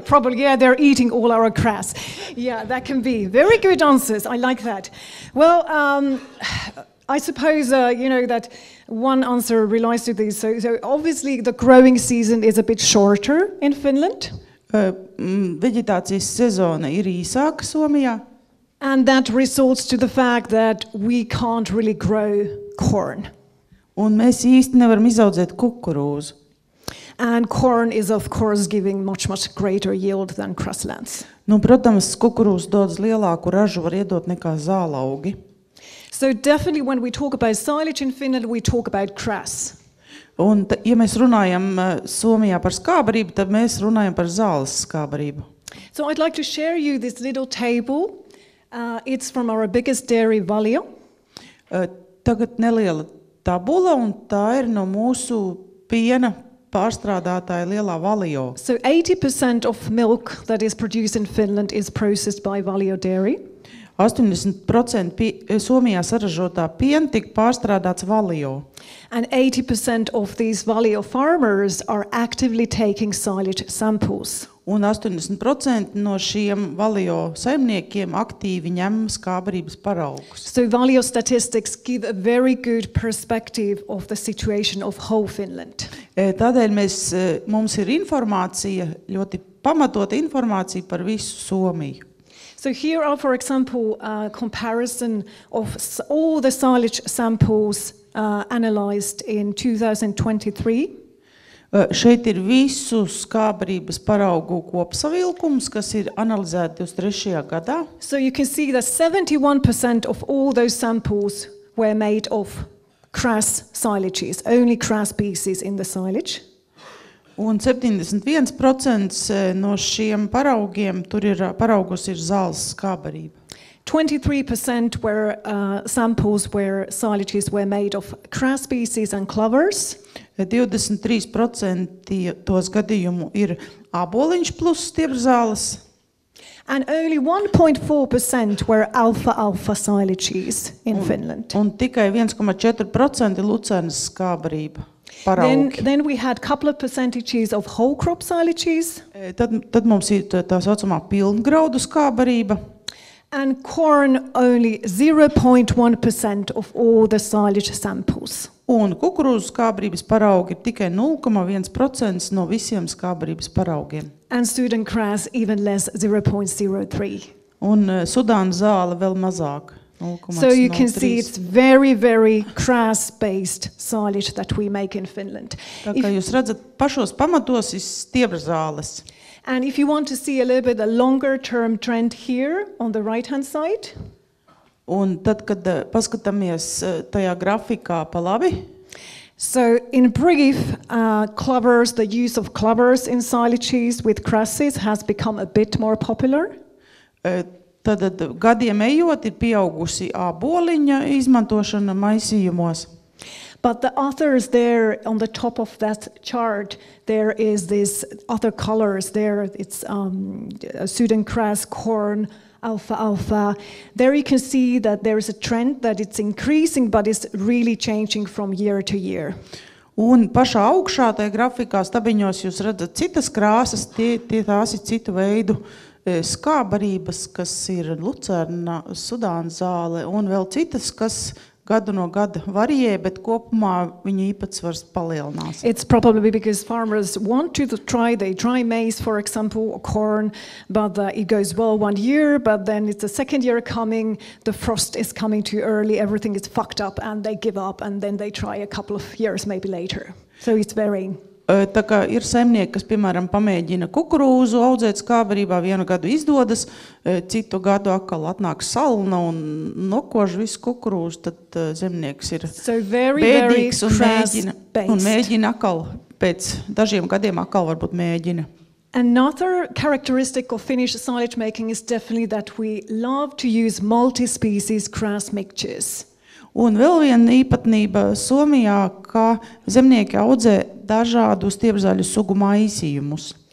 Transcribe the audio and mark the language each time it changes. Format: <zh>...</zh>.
<en>Probably, yeah, they're eating all our grass. Yeah, that can be. Very good answers. I like that. Well, I suppose, that one answer relies to these. So obviously the growing season is a bit shorter in Finland.</en> <lv>Veģetācijas sezona ir īsāka Somijā.</lv> <en>And that results to the fact that we can't really grow corn.</en> <lv>Un mēs īsti nevaram izaudzēt kukurūzu.</lv> <en>And corn is, of course, giving much greater yield than grasslands.</en> <lv>Protams, kukurūza daudz lielāku ražu var iedot nekā zālaugi.</lv> <en>So definitely when we talk about silage in Finland, we talk about grass.</en> <lv>Un, ja mēs runājam Somijā par skābarību, tad mēs runājam par zāles skābarību.</lv> <en>So I'd like to share you this little table. It's from our biggest dairy, Valio.</en> <lv>Tagad neliela tabula, un tā ir no mūsu piena pārstrādātāja lielā Valio.</lv> <en>So 80% of milk that is produced in Finland is processed by Valio Dairy.</en> <lv>80% Somijā saražotā piena tika pārstrādāts Valio.</lv> <en>And 80% of these Valio farmers are actively taking silage samples.</en> <lv>Un 80% no šiem Valio saimniekiem aktīvi ņem skābarības paraugus.</lv> <en>So Valio statistics give a very good perspective of the situation of whole Finland.</en> <lv>Tādēļ mums ir informācija, ļoti pamatota informācija par visu Somiju.</lv> <en>So here are, for example, a comparison of all the silage samples analyzed in 2023.</en> <lv>Šeit ir visu skābarības paraugu kopsavilkums, kas ir analizēti 23. gadā.</lv> <en>So you can see that 71% of all those samples were made of crass silages, only crass pieces in the silage.</en> <lv>Un 71% no šiem paraugiem, paraugus ir zāles skābarība.</lv> <en>23% were samples where silages were made of crass pieces and clovers.</en> <lv>23% tos gadījumu ir āboliņš plus stiepzāles.</lv> <en>And only 1.4% were alfalfa silages in Finland.</en> <lv>Un tikai 1,4% lucernas skābarība.</lv> <en>Then we had a couple of percentages of whole crop silages.</en> <lv>Tad mums ir tā saucamā pilngraudu skābarība.</lv> <en>And corn only 0.1% of all the silage samples.</en> <lv>Un kukurūzu skābarības paraugi ir tikai 0,1% no visiem skābarības paraugiem.</lv> <en>And Sudan grass even less, 0.03.</en> <lv>Un Sudāna zāle vēl mazāk.</lv> <en>So you can see it's very, very crass-based silage that we make in Finland.</en> <lv>Tā kā jūs redzat, pašos pamatos ir stiepzāles.</lv> <en>And if you want to see a little bit a longer-term trend here on the right-hand side.</en> <lv>Un tad, kad paskatāmies tajā grafikā pa labi,</lv> <en>So in brief, clovers, the use of clovers in silages with crasses has become a bit more popular.</en> <lv>Tad gadiem ejot ir pieaugusi āboliņa izmantošana maisījumos.</lv> <en>But the others there on the top of that chart, there is this other colors there. It's Sudan grass, corn, alfalfa. There you can see that there is a trend that it's increasing, but it's really changing from year to year.</en> <lv>Un pašā augšā tajā grafikā stabiņos jūs redzat citas krāsas, tās ir citu veidu skābarības, kas ir lucerna, Sudānas zāle un vēl citas, kas gadu no gada variē, bet kopumā viņa īpatsvars palielinās.</lv> <en>It's probably because farmers want to try, they try maize, for example, or corn, but it goes well 1 year, but then it's the second year coming, the frost is coming too early, everything is fucked up, and they give up, and then they try a couple of years maybe later. So it's varying.</en> <lv>Tā kā ir saimnieki, kas, piemēram, pamēģina kukurūzu audzēt skābarībā, vienu gadu izdodas, citu gadu atkal atnāk salna un nokož visu kukurūzu, tad zemnieks ir bēdīgs un mēģina atkal, pēc dažiem gadiem atkal varbūt mēģina.</lv> <en>Another characteristic of Finnish silage making is definitely that we love to use multi-species grass mixtures.</en> <lv>Un vēl viena īpatnība Somijā, ka zemnieki audzē dažādu stiepzaļu sugu maisījumus.</lv>